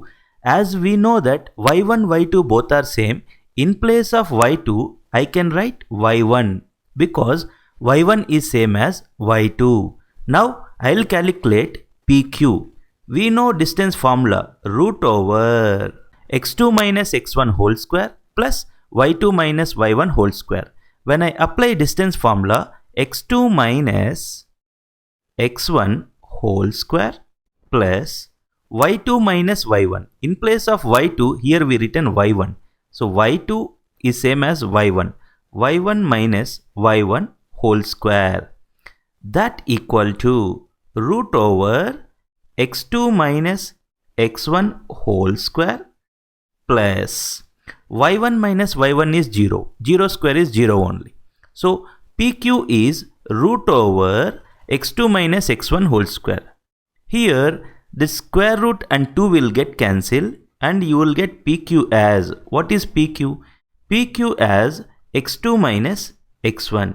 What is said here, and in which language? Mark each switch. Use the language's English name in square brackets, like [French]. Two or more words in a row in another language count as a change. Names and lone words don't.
[English] As we know that y1, y2 both are same, in place of y2, I can write y1 because y1 is same as y2. Now, I will calculate PQ. We know distance formula, root over x2 minus x1 whole square plus y2 minus y1 whole square. When I apply distance formula, x2 minus x1 whole square plus y2 minus y1. In place of y2, here we written y1. So y2 is same as y1. y1 minus y1 whole square. That equal to root over x2 minus x1 whole square plus y1 minus y1 is 0. 0 square is 0 only. So PQ is root over x2 minus x1 whole square. Here the square root and 2 will get cancelled and you will get PQ as, what is PQ? PQ as x2 minus x1.